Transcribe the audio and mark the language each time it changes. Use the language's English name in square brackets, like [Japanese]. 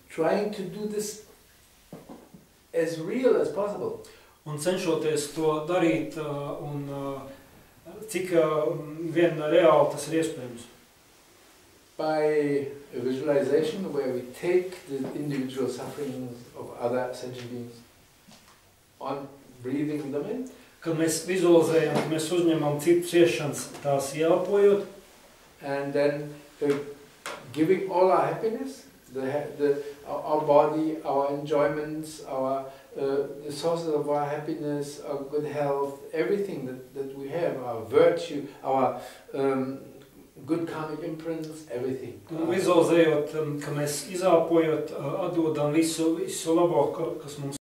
[English] Trying to do this as real as possible. [Latvian] Un cenšoties to darīt, un cik vien reāli tas ir iespējams. [English] By a visualization where we take the individual sufferings of other sentient beings on breathing them in. [Latvian] Kad mēs vizualizējam, kad mēs uzņemam citu ciešanas, tās ieelpojot. [English] And then giving all our happiness, our body, our enjoyments, the sources of our happiness, our good health, everything that we have, our virtue, our good karmic imprints, everything. [Latvian] Vizualizējot, ka mēs izelpojot, atdodam visu labo, kas mums